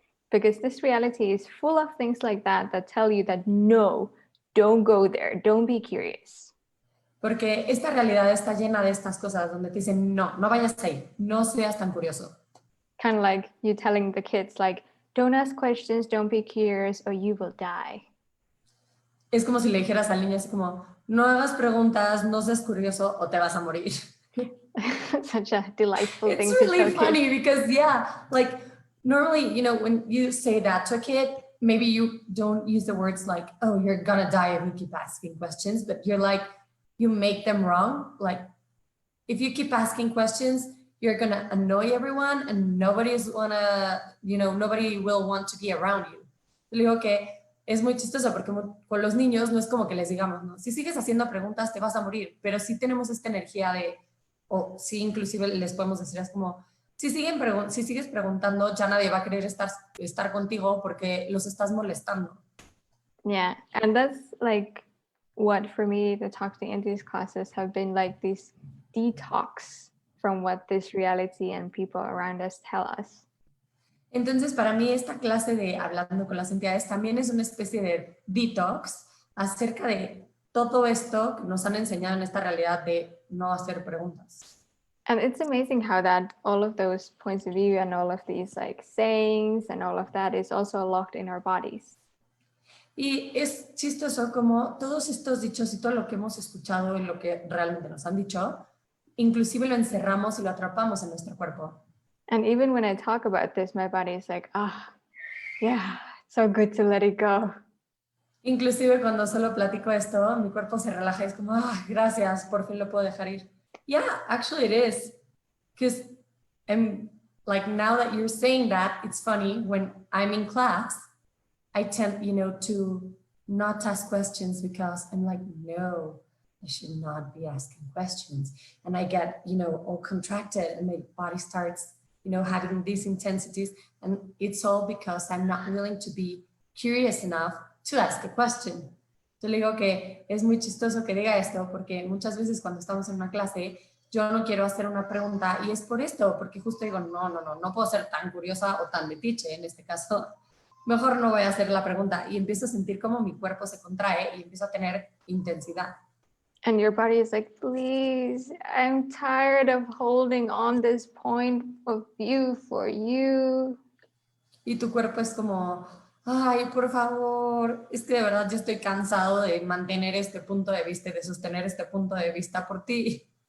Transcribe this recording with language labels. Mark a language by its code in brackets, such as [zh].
[en] Because this reality is full of things like that tell you that no, don't go there, don't be curious. [es] Porque esta realidad está llena de estas cosas donde te dicen, no, no vayas ahí, no seas tan curioso. [en] Kind of like you telling the kids, like, don't ask questions, don't be curious, or you will die. [es] Es como si le dijeras al niño así como, no hagas preguntas, no seas curioso o te vas a morir. [en] Such a delightful thing It's to really tell funny kids. because, yeah, like normally, you know, when you say that to a kid, maybe you don't use the words like, oh, you're gonna die if you keep asking questions, but you're like, you make them wrong. Like, if you keep asking questions, you're gonna annoy everyone and nobody will want to be around you. [es] Le digo que es muy chistoso porque con los niños no es como que les digamos, no, si sigues haciendo preguntas te vas a morir, pero sí tenemos esta energía de, o sí inclusive les podemos decir, es como, si sigues preguntando, ya nadie va a querer estar contigo porque los estás molestando. [en] Yeah, and that's like what for me the Talk to the Entities classes have been like this detox from what this reality and people around us tell us. [es] Entonces, para mí esta clase de Hablando con las Entidades también es una especie de detox acerca de todo esto que nos han enseñado en esta realidad de no hacer preguntas. [en] And it's amazing how that all of those points of view and all of these like sayings and all of that is also locked in our bodies. [es] Y es chistoso como todos estos dichos y todo lo que hemos escuchado y lo que realmente nos han dicho, inclusive lo encerramos y lo atrapamos en nuestro cuerpo. [en] And even when I talk about this, my body is like, yeah, so good to let it go. [es] Inclusive cuando solo platico esto, mi cuerpo se relaja y es como, gracias, por fin lo puedo dejar ir. [en] Yeah, actually it is. Because like now that you're saying that, it's funny, when I'm in class, I tend, to not ask questions because I'm like, no, I should not be asking questions. And I get, all contracted and my body starts, having these intensities. And it's all because I'm not willing to be curious enough to ask a question. [es] Yo le digo que es muy chistoso que diga esto porque muchas veces cuando estamos en una clase, yo no quiero hacer una pregunta y es por esto, porque justo digo, no puedo ser tan curiosa o tan metiche en este caso. mejor no voy a hacer la pregunta. Y empiezo a sentir cómo mi cuerpo se contrae y empiezo a tener intensidad. [en] And your body is like, please, I'm tired of holding on this point of view for you. [es] Y tu cuerpo es como, ay, por favor, es que de verdad yo estoy cansado de mantener este punto de vista y de sostener este punto de vista por ti.